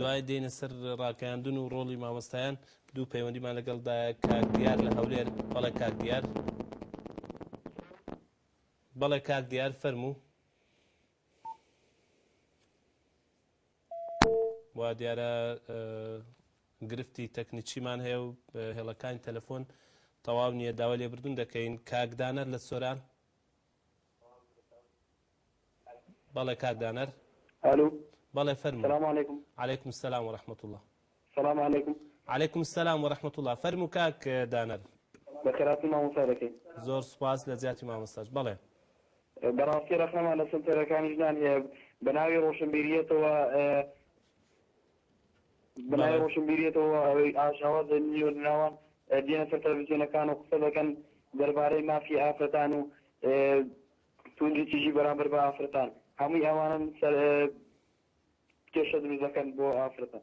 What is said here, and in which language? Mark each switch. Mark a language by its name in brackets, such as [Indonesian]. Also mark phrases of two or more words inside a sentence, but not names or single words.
[Central Kurdish] دوای دێنە سەر ڕاگەاندن و ڕۆڵی مامۆستایان دوو پەیوەندیمان لەگەڵدایە کاک دیار لە هەولێر بەڵێ کاک دیار بەڵێ کاک دیار فەرموو وا دیارە گرفتی تەکنیکیمان هەیە و هێڵەکانی تەلەفۆن تەواو نییە داوا لێبردون دەکەین کاکدانەر لە سۆران بەڵێ کاکدانەر الو بەڵێ فەرموو [Arabic] السلام عليكم عليكم السلام ورحمة الله السلام عليكم عليكم السلام ورحمة الله [Central Kurdish] فەرموو کاک دانەر بەخێراتی مامۆستا دەکەین زۆر سوپاس لە زیاتی مامۆستاش بەڵێ بەڕاستی ڕەخنەمان لە سنتەرەکانی ژنان هەیە بە ناوی ڕۆشنبیریەتەوە بنای ڕۆشنبیریەتەوە ئەوەی ئاژاوە دەنیۆ ناوان دێنە سەر تەلەڤیزیۆنەکان و قسە دەکەن دەربارەی مافی ئافرەتان و توندوتیژی بەرامبەر بە ئافرەتان هەمووی ئەوانن سەر کێشە دروست دەکەن بۆ ئافرەتان